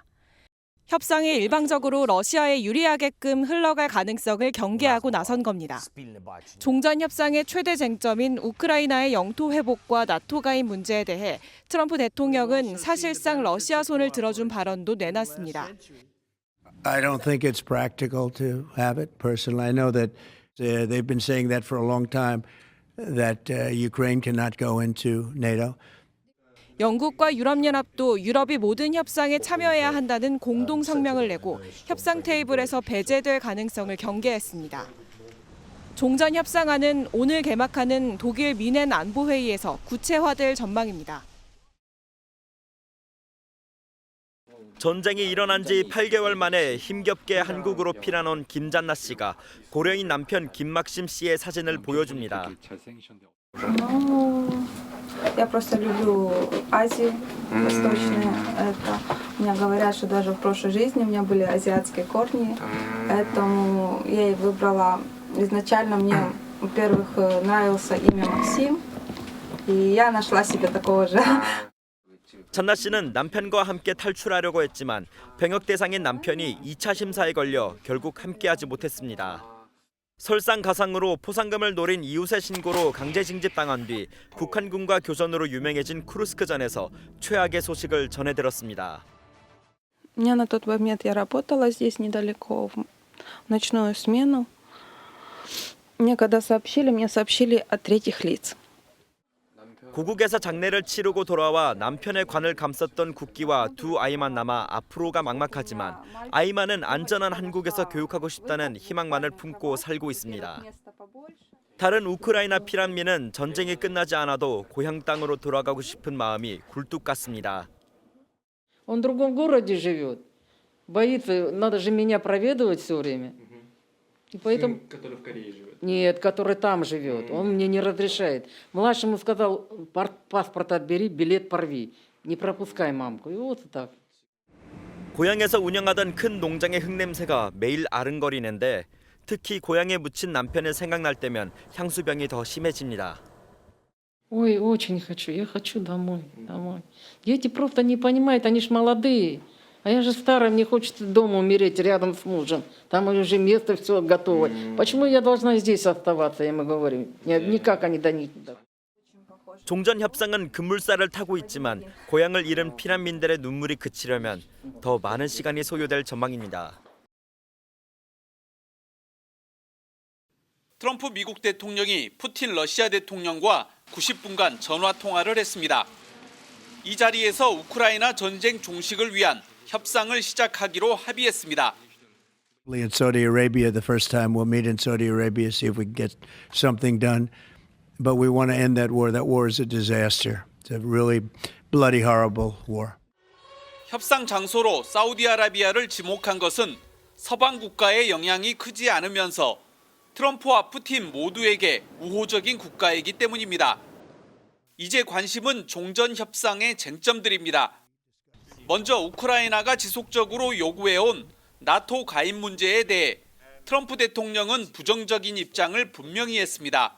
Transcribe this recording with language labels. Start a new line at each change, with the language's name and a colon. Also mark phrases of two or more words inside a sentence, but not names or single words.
Korean: 협상이 일방적으로 러시아에 유리하게끔 흘러갈 가능성을 경계하고 나선 겁니다. 종전 협상의 최대 쟁점인 우크라이나의 영토 회복과 나토 가입 문제에 대해 트럼프 대통령은 사실상 러시아 손을 들어준 발언도 내놨습니다.
English: I don't think it's practical to have it personally. I know that they've been saying that for a long time, that Ukraine cannot go into NATO.
Korean: 영국과 유럽연합도 유럽이 모든 협상에 참여해야 한다는 공동 성명을 내고 협상 테이블에서 배제될 가능성을 경계했습니다. 종전 협상안은 오늘 개막하는 독일 미넨 안보회의에서 구체화될 전망입니다. 전쟁이 일어난 지 8개월 만에 힘겹게 한국으로 피난온 김잔나 씨가 고령인 남편 김막심 씨의 사진을 보여줍니다.
Russian: Я просто люблю Азию восточную. Это мне говорят, что даже в прошлой жизни у меня были азиатские корни, поэтому я и выбрала. Изначально мне, во-первых, нравился имя Максим, и я нашла себе такого же.
Korean: 잔나 씨는 남편과 함께 탈출하려고 했지만 병역 대상인 남편이 2차 심사에 걸려 결국 함께하지 못했습니다. 설상가상으로 포상금을 노린 이웃의 신고로 강제 징집당한 뒤 북한군과 교전으로 유명해진 쿠르스크전에서 최악의 소식을 전해들었습니다.
Russian: У меня на тот момент я работала здесь недалеко в ночную смену. Мне когда сообщили, мне сообщили от третьих лиц.
Korean: 고국에서 장례를 치르고 돌아와 남편의 관을 감쌌던 국기와 두 아이만 남아 앞으로가 막막하지만 아이만은 안전한 한국에서 교육하고 싶다는 희망만을 품고 살고 있습니다. 다른 우크라이나 피난민은 전쟁이 끝나지 않아도 고향 땅으로 돌아가고 싶은 마음이 굴뚝 같습니다.
Russian: Он в другом городе живет. Боится, надо же меня проведывать все время. И поэтому... Сын, который в Корее живет? Нет, который там живет. Он мне не разрешает. Младшему сказал, паспорт отбери, билет порви. Не пропускай мамку. И вот так.
Korean: 고향에서 운영하던 큰 농장의 흙냄새가 매일 아른거리는데 특히 고향에 묻힌 남편을 생각날 때면 향수병이 더 심해집니다.
Russian: Ой, очень хочу. Я хочу домой. Домой. Дети просто не понимают, они ж молодые. А я же старая, мне хочется дома умереть рядом с мужем. Там уже место все готово. Почему я должна здесь оставаться, я ему говорю. Никак они до них.
Korean: 종전 협상은 급물살을 타고 있지만 고향을 잃은 피난민들의 눈물이 그치려면 더 많은 시간이 소요될 전망입니다. 트럼프 미국 대통령이 푸틴 러시아 대통령과 90분간 전화 통화를 했습니다. 이 자리에서 우크라이나 전쟁 종식을 위한 협상을 시작하기로 합의했습니다.
English: In Saudi Arabia, the first time we'll meet in Saudi Arabia, see if we can get something done. But we want to end that war. That war is a disaster. It's a really bloody, horrible war.
Korean: 협상 장소로 사우디아라비아를 지목한 것은 서방 국가의 영향이 크지 않으면서 트럼프와 푸틴 모두에게 우호적인 국가이기 때문입니다. 이제 관심은 종전 협상의 쟁점들입니다. 먼저 우크라이나가 지속적으로 요구해온 나토 가입 문제에 대해 트럼프 대통령은 부정적인 입장을 분명히 했습니다.